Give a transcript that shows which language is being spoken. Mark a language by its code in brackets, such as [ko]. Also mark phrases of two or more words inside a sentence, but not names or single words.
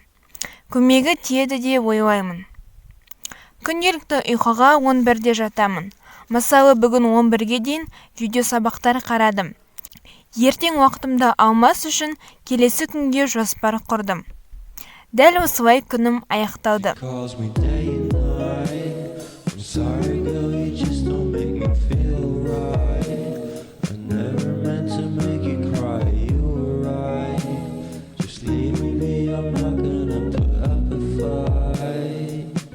[kk] Көмегі тиеді деп ойлаймын. Күнделікті ұйқыға 11-де жатамын. Мысалы, бүгін 11-ге дейін видео сабақтар қарадым. Ертең уақытымды алмас үшін келесі күнге жоспар құрдым. Дәл осылай күнім аяқталды. [en] Calls me day and night. I'm sorry girl, you just don't make me feel right. I never meant to make you cry, you were right. Just leave me be, I'm not gonna put up a fight.